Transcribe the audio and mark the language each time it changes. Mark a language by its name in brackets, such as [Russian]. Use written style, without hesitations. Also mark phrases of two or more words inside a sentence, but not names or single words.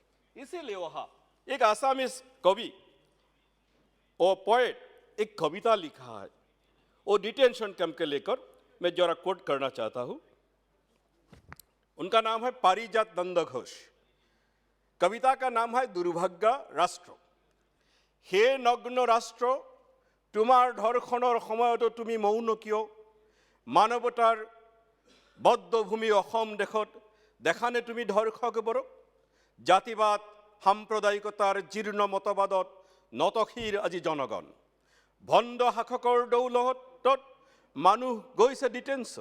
[Hindi] इसीलिए वहां एक आसामीज कवि और पोएट एक कविता लिखा है, वो [English] detention camp [Hindi] के लेकर मैं जरा कोट करना चाहता हूं। उनका नाम है पारिजात नंद घोष। कविता का नाम है दुर्भाग्य राष्ट्र। [Assamese] হে নগ্ন ৰাষ্ট্ৰ, তোমাৰ ধৰ্ষণৰ সময়তো তুমি মৌন কিয়? মানৱতাৰ বদ্ধভূমি অসম দেশত দেখানে তুমি ধৰ্ষকবোৰক? জাতিবাদ সাম্প্ৰদায়িকতাৰ জীৰ্ণ মতবাদত নতশিৰ আজি জনগণ। ভণ্ড শাসকৰ দৌলতত মানুহ গৈছে ডিটেনশ্যন।